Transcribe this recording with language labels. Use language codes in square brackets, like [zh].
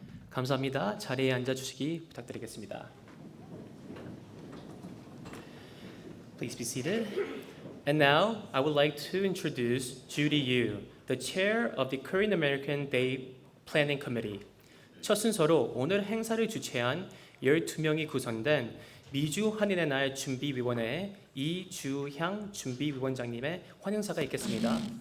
[ko] 감사합니다. 자리에 앉아주시기 부탁드리겠습니다. [en] Please be seated. And now, I would like to introduce Judy Yu, the chair of the Korean American Day Planning Committee. [ko] 첫 순서로 오늘 행사를 주최한 12명이 구성된 미주 한인의 날 준비위원회 이주향 준비위원장님의 환영사가 있겠습니다.